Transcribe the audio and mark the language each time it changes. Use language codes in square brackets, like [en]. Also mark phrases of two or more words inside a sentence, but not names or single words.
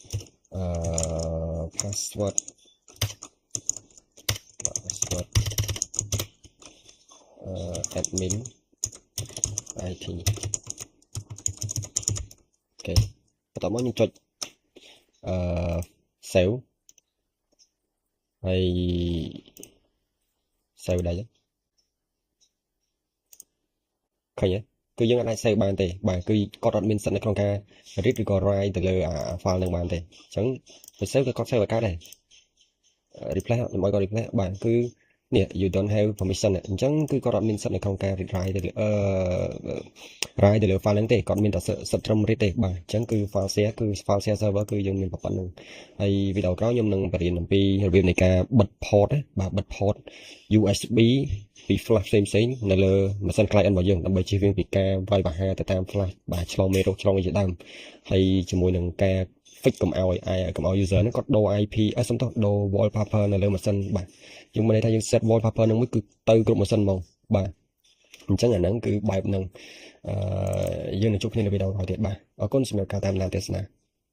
[en] password admin IT [km] អូខេបន្ទាប់មកខ្ញុំចុចsave ហើយ save ដែរ ឃើញទេគឺយើងអាច save បានទេបាទគឺគាត់អត់មានសិទ្ធិនៅក្នុងការ read ឬក៏ write ទៅលើ file ហ្នឹងបានទេអញ្ចឹងទៅ save ក៏គាត់ save ឲ្យកើតដែរ replace ខ្ញុំឲ្យគាត់ replace បាទគឺនេះ [en] you don't have permission [km] អញ្ចឹងគឺគាត់អត់មានសិទ្ធិនៅក្នុងការ [en] read write [km] ទៅលើwrite ទៅលើ file ហ្នឹងទេគាត់មានតែសិទ្ធិត្រឹម read ទេបាទអញ្ចឹងគឺ [en] file share [km] គឺ [en] file share server [km] គឺយើងមានប៉ុណ្្នឹងហើយវីដេអូក្រោយខ្ញុំនឹងបរៀន អំពីរបៀបនៃការបិទ port បាទបិទ [en] port USB [km] ពី flash ផ្សេងនៅលើម៉ាស៊ីន client របស់យើងដើម្បីជៀសវាងពីការវាយប្រហារទៅតាម flash បាទឆ្លងមេរោគឆ្លងអីជាដើមហើយជាមួយនឹងការ fix កុំឲ្យ user ហ្នឹងគាត់ដូរ IP សំទោសដូរ wallpaper នៅលើម៉ាស៊ីនបាទយើងមានន័យថាយើង [en] set wallpaper [km] ហ្នឹងមួយគឺទៅគ្រប់ម៉ាស៊ីនហ្មងបាទអញ្ចឹងអាហ្នឹងគឺបែបហ្នឹងយើងនឹងជួបគ្នានៅវីដេអូក្រោយទៀតបាទអរគុណសម្រាប់ការតាមដានទស្សនា